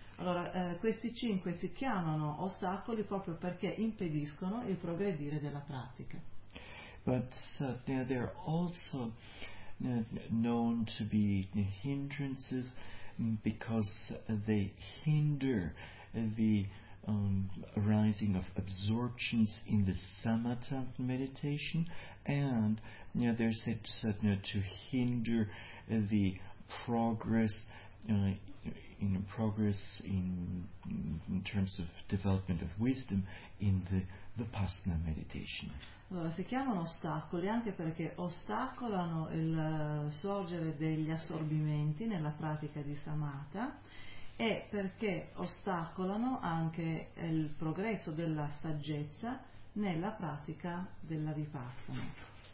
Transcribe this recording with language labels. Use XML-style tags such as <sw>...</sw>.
<it>Allora, questi cinque si chiamano ostacoli proprio perché impediscono il progredire della pratica.</it> <en>But they're also known to be hindrances because they hinder the arising of absorptions in the samatha meditation, and they're said to hinder the progress in terms of development of wisdom in the Vipassana meditation.</en> <it>Allora, si chiamano ostacoli anche perché ostacolano il sorgere degli assorbimenti nella pratica di samatha, e perché ostacolano anche il progresso della saggezza nella pratica della Vipassana.</it>